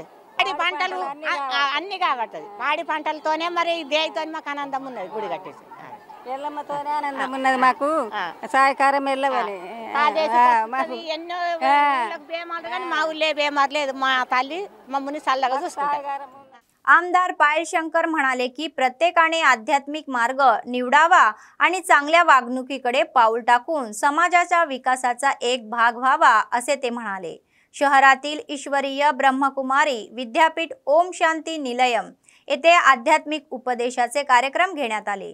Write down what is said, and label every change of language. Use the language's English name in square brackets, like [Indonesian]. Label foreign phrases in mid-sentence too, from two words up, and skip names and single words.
[Telugu] పాడి పంటలు అన్ని కాబట్టది పాడి పంటలతోనే మరి దేనితో మాకు ఆనందం ఉన్నది। గుడి కట్టేసి ఎల్లమ్మతోనే ఆనందం ఉన్నది మాకు। సాయకారం వెళ్ళవాలి ఎన్నో బేమారు కానీ మా ఊళ్ళే బేమారు లేదు। మా తల్లి మమ్మల్ని చల్లగా చూసుకుంటారు। [Marathi] आमदार पायल शंकर म्हणाले की प्रत्येकाने आध्यात्मिक मार्ग निवडावा आणि चांगल्या वागणुकीकडे पाऊल टाकून समाजाच्या विकासाचा एक भाग व्हावा असे ते म्हणाले। शहरातील ईश्वरीय ब्रह्मकुमारी विद्यापीठ ओम शांती निलयम येथे आध्यात्मिक उपदेशाचे कार्यक्रम घेण्यात आले।